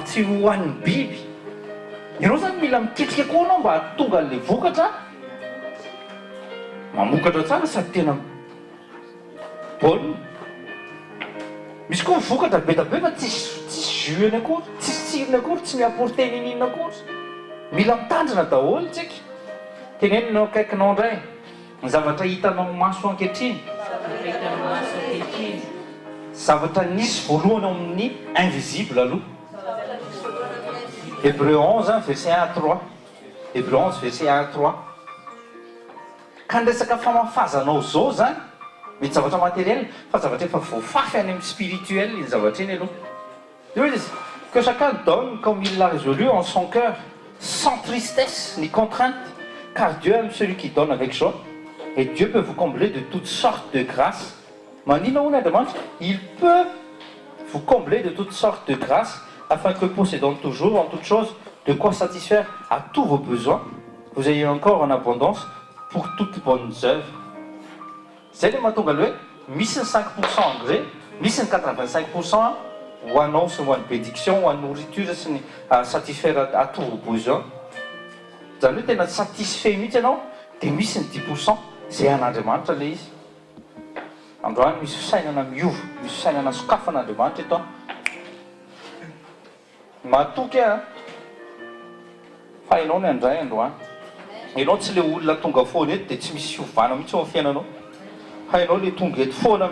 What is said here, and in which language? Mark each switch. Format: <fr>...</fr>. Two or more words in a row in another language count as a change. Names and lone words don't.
<mg>tsy hohan'ny biby ianao zany mila miketrika koa anao mba tonga n'le vokatra mamokatra tsara sady tena baolina misy koa vokatra be da be fa tsisy jus ny akory tsisy tsirony akory tsy miapporte ninina akory mila mitandrina daholo tsika tenenina akaikinao indray ny zavatra hitanao maso ankehitriny zavatra nisy voalohany ao amin'ny invisible aloha Hébreu 11</mg> <fr>verset 1 à 3</fr> <mg>Hébreu 11</mg> <fr>verset 1 à 3</fr> <mg>ka ny resaka famafazanao zao zany mety zavatra matériel fa zavatra efa voafafy any amin'ny spirituel ny zavatra iny aloha</mg> <fr>de izy que chacun donne comme il l'a résolu en son cœur sans tristesse ni contrainte car Dieu aime celui qui donne avec joie et Dieu peut vous combler de toutes sortes de grâces</fr> <mg>manina hono Andriamanitra</mg> <fr>il peut vous combler de toutes sortes de grâces afin que possédant toujours en toutes choses de quoi satisfaire à tous vos besoins vous ayez encore en abondance pour toutes bonnes œuvres</fr> <mg>zay le mahatonga le hoe misy ny 5% engrais misy ny 85% ho anao sy ho an'ny bédiction ho an'ny nourriture sy ny</mg> <fr>satisfaire à tous vos besoins</fr> <mg>zany hoe tena satisfait mihitsy ianao dia misy ny 10% zay an'Andriamanitra le izy androany misy fisainana miova misy fisainana sokafan'Andriamanitra eto matoky fa hainao ny andray androany ianao tsy le olona tonga foana eto dia tsy misy fiovana mihitsy ao amin'ny fiainanao hainao le tonga eto foana</mg>